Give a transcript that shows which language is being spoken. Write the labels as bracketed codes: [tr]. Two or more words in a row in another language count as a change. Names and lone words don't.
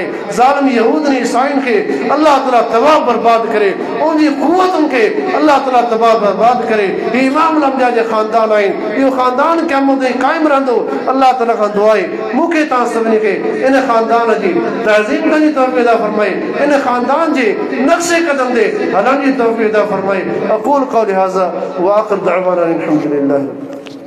[sd] ज़ालिम यहूदन ईसाईन खे अल्लाह ताला तबाह बर्बाद करे, उनजी क़ुव्वतुनि खे अल्लाह ताला तबाह बर्बाद करे। ही इमाम अल-अंबिया जे ख़ानदान आहिनि, इहो ख़ानदान क़यामत ताईं क़ाइम रहंदो। अल्लाह ताला खां दुआ आहे मूंखे तव्हां सभिनी खे इन ख़ानदान जी तहज़ीम करण जी तौफ़ीक़ अता फरमाए, इन ख़ानदान जे नक्शे क़दम ते हलण जी तौफ़ीक़ अता फरमाए। [ar] أقول قولي هذا وآخر دعوانا أن الحمد لله.